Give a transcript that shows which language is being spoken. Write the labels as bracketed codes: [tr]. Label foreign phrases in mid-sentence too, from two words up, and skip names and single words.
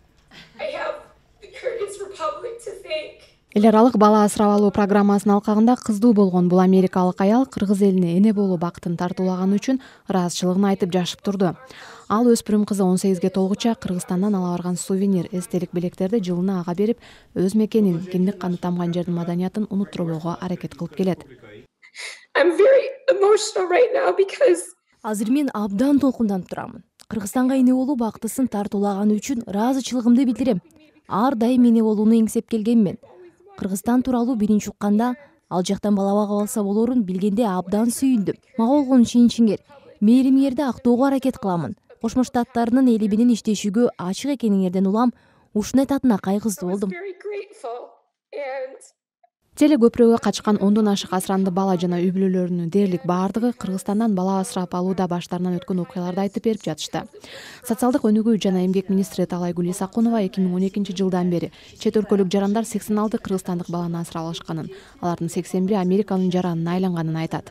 [en] I have the Kyrgyz Republic to thank. [ky] Эл аралык бала асырап алуу программасынын алкагында кыздуу болгон бул америкалык аял кыргыз элине эне болуу бактын тартуулаганы үчүн ыраазычылыгын айтып жашып турду. Ал өспүрүм кызы 18ге толгуча Кыргызстандан ала барган сувенир эстелик белектерди жылына ага берип, өз мекенин, киндик каны тамган жердин маданиятын унуттурбоого аракет кылып келет. [en] I'm very emotional right now because [ky] Азыр мен абдан толкунданып турамын. Кыргызстанга эне болуу бактысын тартуулаганы үчүн ыраазычылыгымды билдирем. Ар дайым эне болууну эңсеп келгенмин. Кыргызстан тууралуу биринчи укканда, ал жактан бала багып алса болорун билгенде абдан сүйүндүм. Мага болгон ишеничиңер, мээримиңерди актоого аракет кыламын. Кошмо Штаттарынын эли менен иштешүүгө ачык экениңерден улам, ушуну айтатына кайгысуу болдум. [en] very grateful and [ky] Теле көпүрөгө качкан 10дон ашык асыранды бала жана үй бүлөлөрүнүн дээрлик баардыгы Кыргызстандан бала асырап алууда баштарынан өткөн окуяларды айтып берип жатышты. Социалдык өнүгүү жана эмгек министри Талайгүл Исакунова 2012-жылдан бери чет өлкөлүк жарандар 86 кыргызстандык баланы асырап алышканын, алардын 81 Американын жаранына айланганын айтат.